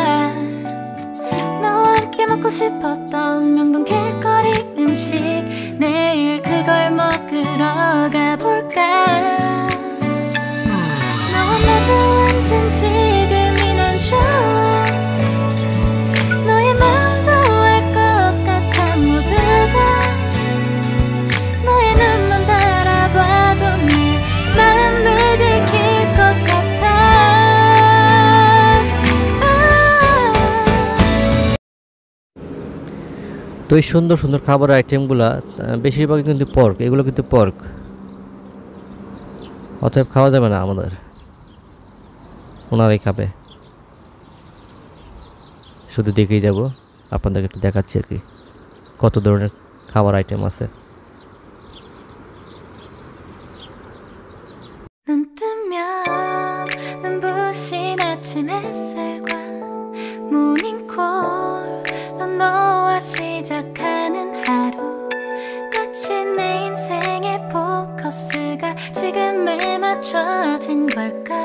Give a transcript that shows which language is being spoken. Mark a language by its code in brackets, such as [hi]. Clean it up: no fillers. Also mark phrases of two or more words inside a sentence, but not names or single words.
[ko] 너와 함께 먹고 싶었던 명동 길거리 음식 내일 그걸 먹으러 가볼까 너와 마주 앉은 지금이 난 좋아 너의 마음도 알 것 같아 모두가 너의 눈만 바라봐도 내 마음을 들킬 것 같아 [bn] তো এই সুন্দর সুন্দর খাবারের আইটেমগুলা বেশিরভাগই কিন্তু পর্ক, এগুলো কিন্তু পর্ক, অতএব খাওয়া যাবে না আমাদের, ওনারাই খাবে। শুধু দেখেই যাব, আপনাদেরকে একটু দেখাচ্ছি আর কি কত ধরনের খাবার আইটেম আছে। [ko] 눈 뜨면 눈부신 아침 햇살과 모닝콜로 너와 시작하는 하루 마치 내 인생의 포커스가 지금에 맞춰진 걸까